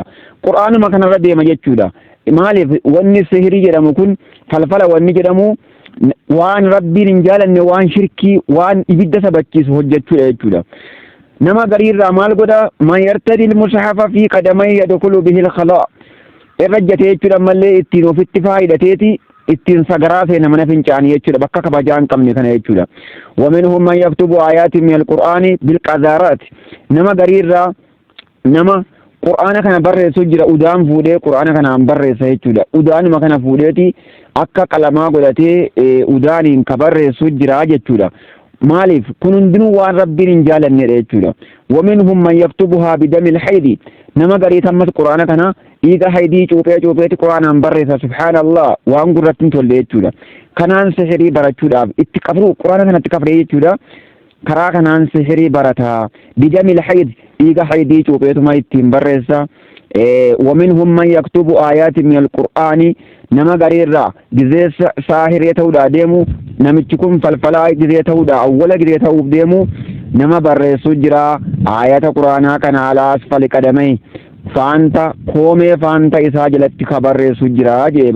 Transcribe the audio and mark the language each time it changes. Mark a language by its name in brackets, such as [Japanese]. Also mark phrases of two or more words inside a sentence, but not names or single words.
[Oromo] Qur'aanuma kanarra deema jechuudha. Maaliif wanni sihirii jedhamu kun falfala wanni jedhamu waan rabbiin hin jaalanne waan shirkii waan ibidda sabachiisu hojjechuudha jechuudha. Nama gariirraa maal godha? [Arabic] من يرتدي المصحف في قدمي يدخل به الخلاء' [Oromo] irra hojjetee jechuudha malee ittiin ofitti faayidateeti ittiin sagaraa seena mana fincaanii jechuudha bakka kabajaa hin qabne kana jechuudha. [Arabic] ومنهم من يكتب آيات من القرآن بالقذارات [Oromo] nama gariirraa nama qur'aana kana barreessu jira udaan fuudhee qur'aana kana barreessa jechuudha. Udaanuma kana fuudheeti akka qalamaa godhatee udaaniin ka barreessu jira jechuudha. maaliif kun hundinuu waan rabbiin hin jaalannedha jechuudha. [Arabic] ومنهم من يكتبها بدم الحيض [Oromo] nama garii tammas qur'aana kana dhiiga haydii cuupheeti qur'aanaan barreessa subhaanallah waan gurratti hin tolle jechuudha. Kanaan sihirii barachuudhaaf itti qabru qur'aana kanatti kafree jechuudha. karaa kanaan sihirii barataa [Arabic] بدم الحيض [Oromo] dhiiga haydii cuupheetuma ittiin barreessa. [Arabic] ومنهم من يكتب آيات من القرآن [Oromo] nama gariirraa gizee saahiree ta'uudhaa deemu namichi kun falfalaa gizee ta'uudhaa awwala gizee ta'uuf deemu nama barreessu jira. Aayata quraanaa kana alaa asfali qadamee faanta koomee faanta isaa jalatti ka barreessu jira jeebar.